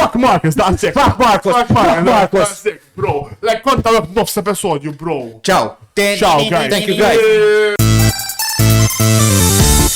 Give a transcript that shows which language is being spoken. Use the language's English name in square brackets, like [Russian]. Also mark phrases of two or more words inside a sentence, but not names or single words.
[English] Fuck Marcos, that's it. Fuck Marcos. Bro, like [Maltese] konta nofs episodju, [English] bro. Ciao. Ciao, guys. Thank you, guys.